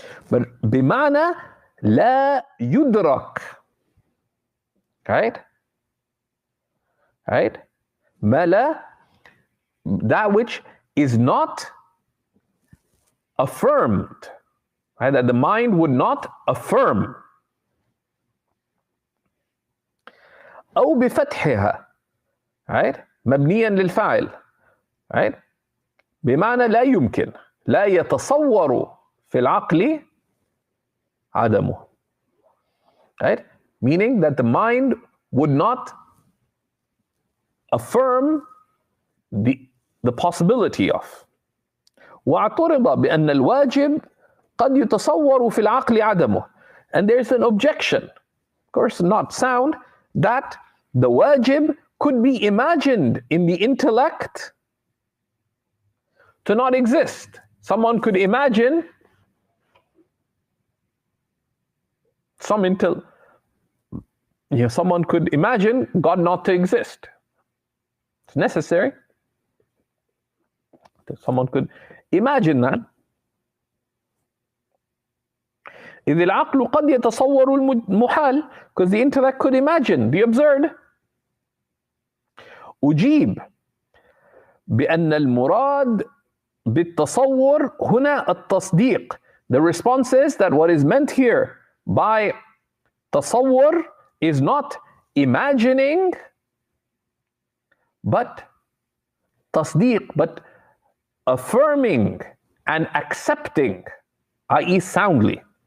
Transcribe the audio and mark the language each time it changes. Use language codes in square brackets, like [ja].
[en] But [ar] بمعنى لا يدرك. [en] Right? Right? [ar] ما لا, [en] that which is not affirmed. Right? That the mind would not affirm. [ar] أو بفتحها. [en] Right? [ar] مبنيا للفاعل. Right? بمعنى لا يمكن. لا يتصور في العقل عدمه. [en] Right? Meaning that the mind would not affirm the possibility of. [ar] واعترض بأن الواجب قد يتصور في العقل عدمه. [en] And there's an objection, of course not sound, that the wajib could be imagined in the intellect to not exist. Someone could imagine someone could imagine God not to exist. It's necessary. Someone could imagine that. [ar] إذ العقل قد يتصور المحال, [en] because the intellect could imagine the absurd. [ar] أجيب بأن المراد بالتصور هنا التصديق. [en] The response is that what is meant here by tasawwur is not imagining, but tasdeeq, but affirming and accepting, i.e. soundly.